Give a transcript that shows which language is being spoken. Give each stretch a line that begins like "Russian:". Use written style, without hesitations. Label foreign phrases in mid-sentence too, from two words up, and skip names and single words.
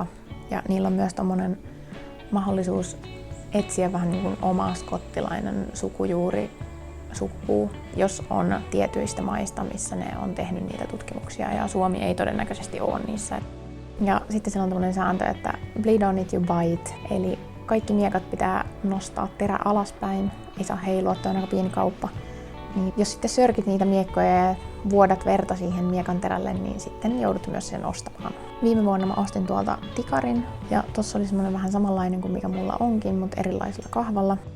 Finnish: Ja niillä on myös tommonen mahdollisuus etsiä vähän niin kuin oma skottilainen sukupuu, jos on tietyistä maista, missä ne on tehnyt niitä tutkimuksia. Ja Suomi ei todennäköisesti ole niissä. Ja sitten siellä on tommonen sääntö, että
English: bleed on it you buy it.
Finnish: Eli kaikki miekat pitää nostaa terä alaspäin, ei saa heilua, toi on aika pieni kauppa. Niin jos sitten sörkit niitä miekkoja ja vuodat verta siihen miekan terälle, niin sitten joudut myös sen ostamaan. Viime vuonna mä ostin tuolta tikarin ja tossa oli semmonen vähän samanlainen kuin mikä mulla onkin, mutta erilaisella kahvalla.